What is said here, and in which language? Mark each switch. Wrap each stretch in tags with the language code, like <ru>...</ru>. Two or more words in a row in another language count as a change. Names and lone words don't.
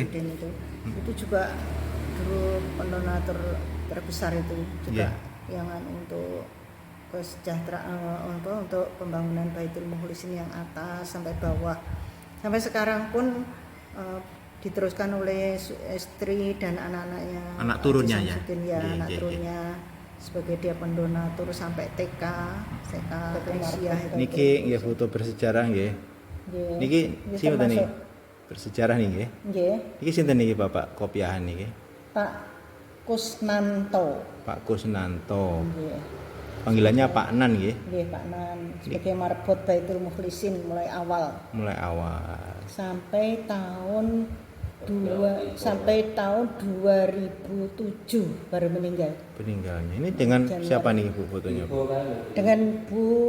<id>Samsudin itu juga dulu pendonatur terbesar itu juga yang untuk kesejahteraan untuk pembangunan Baitul Mukhlisin yang atas sampai bawah. Sampai sekarang pun diteruskan oleh istri dan anak-anaknya. Anak turunnya Haji ya? Samsudin, anak turunnya sebagai dia pendonatur sampai TK Aisyah itu.</id> <jv>Niki nggih foto bersejarah nggih. Nggih. Niki Nggih, sinten niki?</jv> <id>termasuk- Bersejarah nih nggih.</id> <jv>Nggih, Niki sinten niki Bapak kopiahan niki?</jv> <id>Pak Kusnanto. Pak Kusnanto.</id> <jv>Nggih.</jv> <id>Panggilannya Pak Nan nggih. Nggih, Pak Nan sebagai marbot Baitul Mukhlisin mulai awal Mulai awal. sampai tahun 2007 baru meninggal. Peninggalnya. Ini dengan Januari. siapa nih Bu fotonya Bu? Dengan Bu</id>